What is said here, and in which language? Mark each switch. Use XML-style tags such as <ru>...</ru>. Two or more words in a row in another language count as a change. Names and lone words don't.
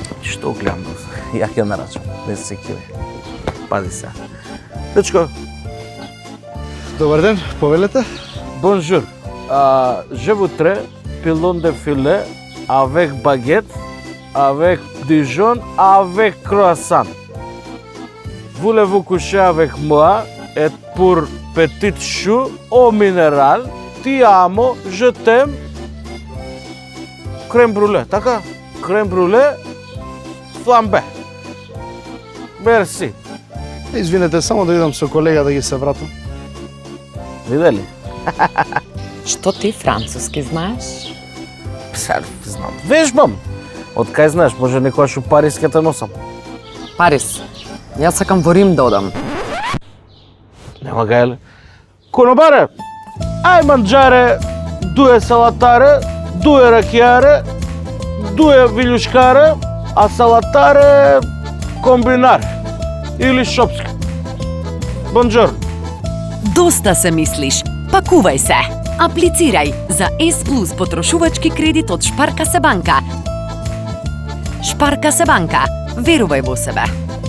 <mk>Што гледам? Ја ќе нарачам. Не се секире. Пази се. Дечко, Добар ден, повелете? бонжур.</mk> <fr>Je voudrais pilon de filet avec baguette, avec Dijon, avec croissant. Voulez-vous coucher avec moi et pour petit chou au minéral,</fr> <it>ti amo,</it> <fr>je t'aime. Crème brûlée,</fr> <mk>така?</mk> <fr>Crème brûlée, flambé.</fr> <mk>Мерси. Извинете, само да идам со колега да ги се вратам. Видели? Што ти француски знаеш? Сега знам. Вежбам. Од кај знаеш, може некојаш у Париз ќе те носам. Парис. Јас сакам во Рим да одам. Нема гајле. Конобаре, ај манџаре, дуе салатаре, дуе ракијаре, дуе вилјушкаре, а салатаре комбинаре или шопски. Бонжорно. Доста се мислиш. Пакувај се. Аплицирај за S+ потрошувачки кредит од Шпарка се банка. Шпарка се банка. Верувај во себе.</mk>